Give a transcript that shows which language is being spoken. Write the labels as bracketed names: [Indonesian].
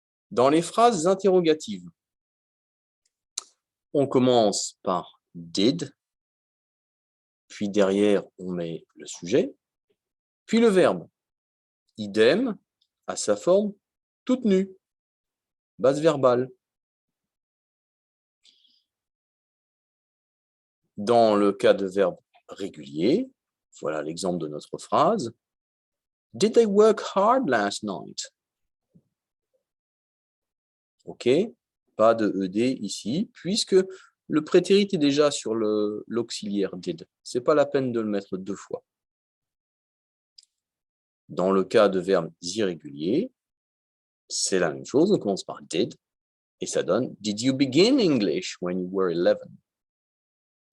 [French] Dans les phrases interrogatives, on commence par did, puis derrière, on met le sujet, puis le verbe. Idem, à sa forme, toute nue. Base verbale. Dans le cas de verbe régulier, voilà l'exemple de notre phrase. [English] Did they work hard last night? [French] OK, pas de ED ici, puisque le prétérit est déjà sur l'auxiliaire did. Ce n'est pas la peine de le mettre deux fois. Dans le cas de verbes irréguliers, c'est la même chose, on commence par did, et ça donne « [English] Did you begin English when you were 11 ?»